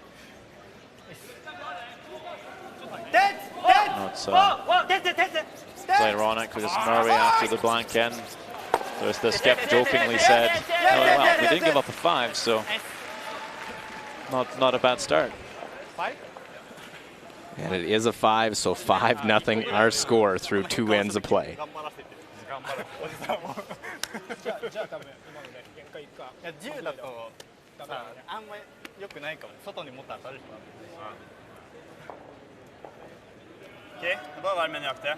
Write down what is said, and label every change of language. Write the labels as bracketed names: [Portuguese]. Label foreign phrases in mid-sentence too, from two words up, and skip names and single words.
[English] It's ironic because Norway, after the blank end, the skip jokingly said, oh, well, we didn't give up a 5, so not a bad start. And it is a 5, so 5-0 our score through 2 ends of play. [Japanese] 10 だとさ、あんまり良くないかも。外に持ったら当たるし。 [Norwegian] OK, det er bare å være med nøyaktig.